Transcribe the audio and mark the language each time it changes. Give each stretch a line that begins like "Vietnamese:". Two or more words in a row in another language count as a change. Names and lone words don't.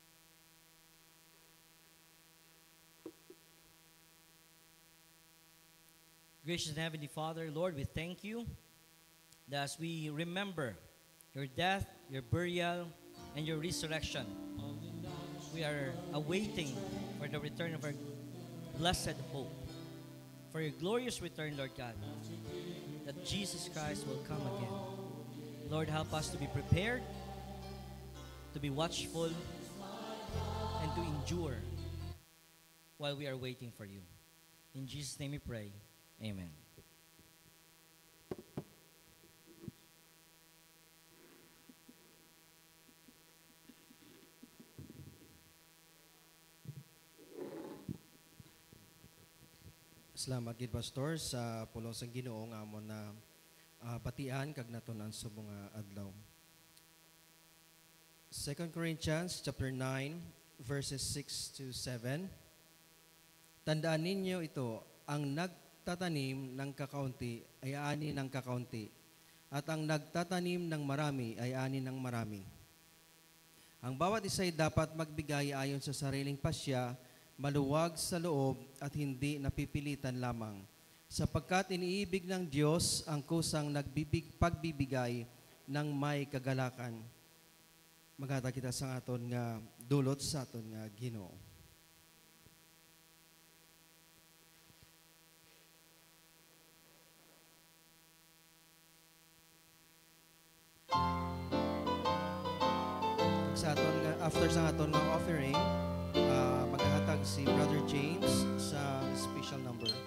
English: Gracious and Heavenly Father, Lord, we thank You that as we remember Your death, Your burial, and Your resurrection, we are awaiting for the return of our blessed hope, for Your glorious return, Lord God, that Jesus Christ will come again. Lord, help us to be prepared, to be watchful, and to endure while we are waiting for You. In Jesus' name we pray. Amen.
Hiligaynon: Salamat gid pastor sa pulos ang Ginoo nga amon na batian kag natunan sa mga adlaw.
English: 2 Corinthians chapter 9 verses 6 to 7.
Filipino: Tandaan ninyo ito, ang nagtatanim ng kakaunti ay ani ng kakaunti, at ang nagtatanim ng marami ay ani ng marami. Ang bawat isa ay dapat magbigay ayon sa sariling pasya, maluwag sa loob at hindi napipilitan lamang, sapagkat iniibig ng Diyos ang kusang pagbibigay ng may kagalakan.
Hiligaynon: Magata kita sa aton nga dulot sa aton nga Ginoo. Sa aton nga after sa aton nga offering, maghahatag si Brother James sa
English: special number.